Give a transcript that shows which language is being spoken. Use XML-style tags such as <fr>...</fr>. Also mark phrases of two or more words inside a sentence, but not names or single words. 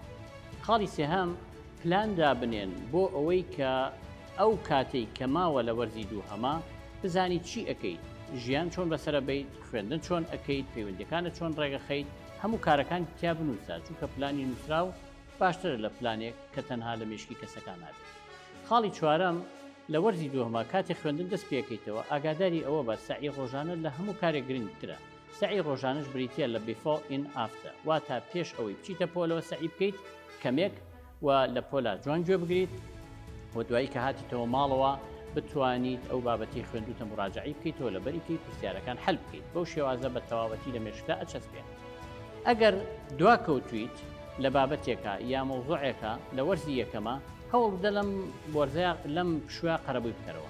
<ckb>خاڵی سێهام، پلاندا بنێن بۆ ئەوەی کە ئەو کاتەی کە ماوە لە وەرزی دووهەما بزانی چی ئەەکەیت، ژیان چۆن بەسرە بیت، خوێندن چۆن ئەەکەیت، پەیوەندیەکانت چۆن ڕێگەخەیت، هەموو کارەکان کتیا بنووسە، چونکە پلانی نووسراو باشترە لە پلانێک کە تەنها لە مێشکی کەسەکان نابێت. خاڵی چوارەم، لە وەرزی دووهەما کاتێک خوێندن دەست پێکەیتەوە ئاگاداری ئەوە بە سعی ڕۆژانە لە هەموو کارێک گرنگترە. سعی ڕۆژانش بریتە لە</ckb> <en>before in after،</en> <ckb>واتە پێش ئەوەی بچیتە پۆلەوە سعی بکەیت کەمێک و لە پۆلا جوان گوێ بگریت و دوایی کە هاتیتەوە ماڵەوە بتوانیت ئەو بابەتی خوێندوتە مراجعی بکەیتەوە لە بەریکی پرسیارەکان حەل بکەیت. بەو شێوازە بە تەواوەتی لە مێشکدا ئەچەسپێت. ئەگەر دواکەوتویت لە بابەتێکە یا مۆزوعێکە لە وەرزی یەکەمە هەوڵ بدە لەم وەرزەیە لەم پشووە قەرەبووی بکەرەوە.</ckb>